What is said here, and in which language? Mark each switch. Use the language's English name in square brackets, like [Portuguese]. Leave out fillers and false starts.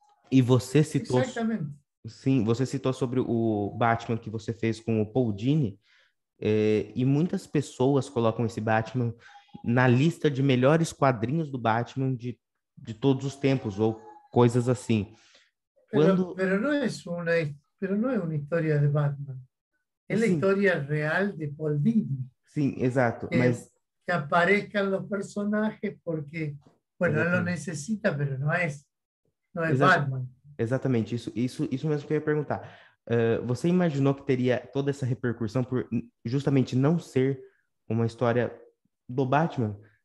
[Portuguese] E você citou, [Spanish] exactamente. [Portuguese] sim, você citou sobre o Batman que você fez com o Paul Dini, e muitas pessoas colocam esse Batman na lista de melhores quadrinhos do Batman de todos os tempos ou coisas assim. Quando, [Spanish] Pero pero no es una historia de Batman. Es la [Portuguese] sim, [Spanish] historia real de Paul Dini. [Portuguese] sim, exato, [Spanish] Que, [Portuguese] mas [Spanish] que aparezcan los personajes porque, bueno, él lo [Portuguese] exatamente. [Spanish] necesita, pero no es [Portuguese] Exa [Spanish] Batman. [Portuguese] Exatamente, isso mesmo que eu ia perguntar. Você imaginou que teria toda essa repercussão por justamente não ser uma história do Batman?